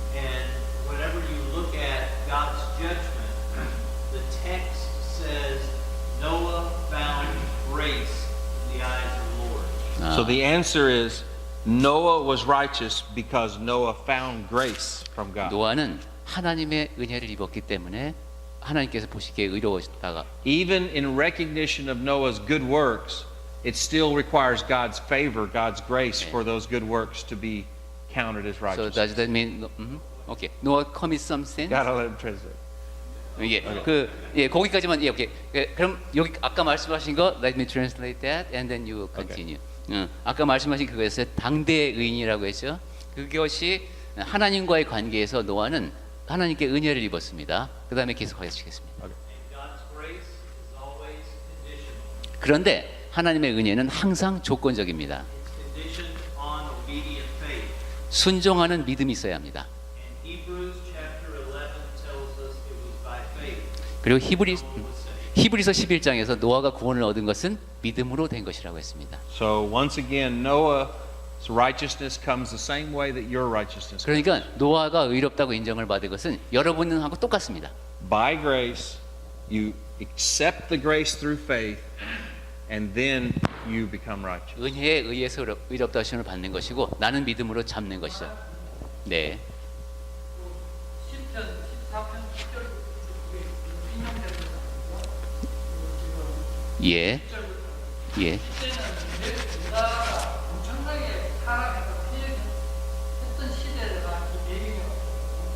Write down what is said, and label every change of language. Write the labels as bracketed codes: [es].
[en] And whenever you look at God's judgment, the text says Noah found grace in the eyes of the Lord. So the answer is Noah was righteous because Noah found grace from God. [ko] 노아는 하나님의 은혜를 입었기 때문에 하나님께서 보시기에 의로우셨다가 [en] Even in recognition of Noah's good works, it still requires God's favor, God's grace for those good works to be counted as So righteous. does that mean okay. Noah commit some sin? Gotta let him translate. [ko] 거기까지만 오케이. 그럼 여기 아까 말씀하신 거 [en] let me translate that and then you continue. [ko] 아까 말씀하신 그거였어요. 당대의 의인이라고 했죠. 그것이 하나님과의 관계에서 노아는 하나님께 은혜를 입었습니다. 그다음에 계속 하시겠습니다. [en] And God's grace is always conditional. [ko] 그런데 하나님의 은혜는 항상 조건적입니다. [en] It's conditioned on obedient faith. [ko] 순종하는 믿음이 있어야 합니다. [en] And Hebrews chapter 11 tells us it was by faith. [ko] 그리고 히브리서 11장에서 노아가 구원을 얻은 것은 믿음으로 된 것이라고 했습니다. [en] So once again, Noah's righteousness comes the same way that your righteousness comes. [ko] 그러니까 노아가 의롭다고 인정을 받은 것은 여러분하고 똑같습니다. [en] By grace, you accept the grace through faith, and then you become righteous. [ko] 은혜에 의해서 의롭다 하심을 받는 것이고 나는 믿음으로 잡는 것이죠. 네. 10편 14편 10절부터 인용되는 예. 예. 그때는 우리나라가 엄청나게 타락해서 피해했던 시대가 배경이었고